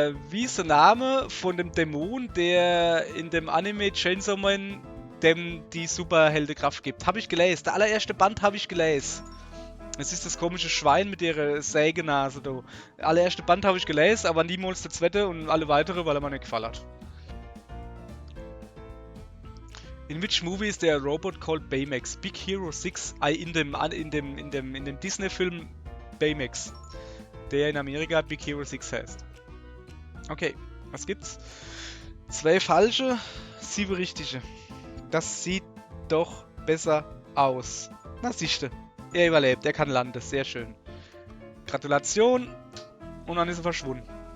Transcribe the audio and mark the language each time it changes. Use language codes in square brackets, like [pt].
[de] Wie ist der Name von dem Dämon, der in dem Anime Chainsaw Man dem die Superheldenkraft gibt? Habe ich gelesen. Der allererste Band habe ich gelesen. Es ist das komische Schwein mit ihrer Sägenase da. Der allererste Band habe ich gelesen, aber niemals der zweite und alle weitere, weil er mir nicht gefallen hat. [en] In which movie is there a robot called Baymax? [de] Big Hero 6 in dem Disney-Film Baymax, der in Amerika Big Hero 6 heißt. Okay, was gibt's? 2 falsche, 7 richtige. Das sieht doch besser aus. Na siehste, er überlebt, er kann landen, sehr schön. Gratulation. und dann ist er verschwunden.